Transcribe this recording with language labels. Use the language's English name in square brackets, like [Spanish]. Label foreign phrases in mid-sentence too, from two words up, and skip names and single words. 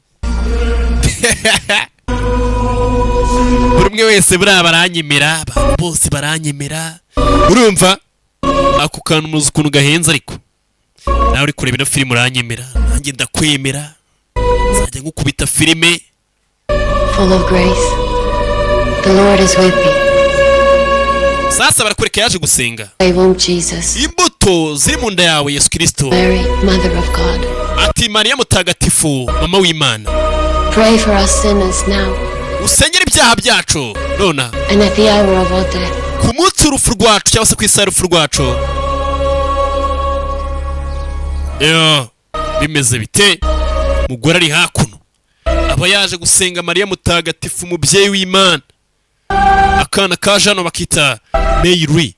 [Kinyarwanda] Buri umwe wese baranyemera, abantu bose baranyemera. Urumva? Ako kantu muzi ukuntu gahenze ariko. Nawe uri kureba ino filime uranyemera, nanjye ndakwemera. Nzajya ngukubita filime. [English] Full of grace. The Lord is with me. [Kinyarwanda] Sasa barakwereka yaje gusenga. Jesus. Imbuto ziri mu nda yawe Yesu Kristo. [English] Mary, Mother of God. [Kinyarwanda] Ati Mariya mutagatifu, mama w'Imana. [English] Pray for us sinners now. [Kinyarwanda] Usengera ibyaha byacu nona. [English] And at the hour of our death. [Kinyarwanda] Ku munsi w'urupfu rwacu cyangwa se ku isaha y'urupfu rwacu. Bimeze bite? Mugore ari hakuno. Aba yaje gusenga Mariya mutagatifu umubyeyi w'Imana. Akana kaje hano bakita Muri.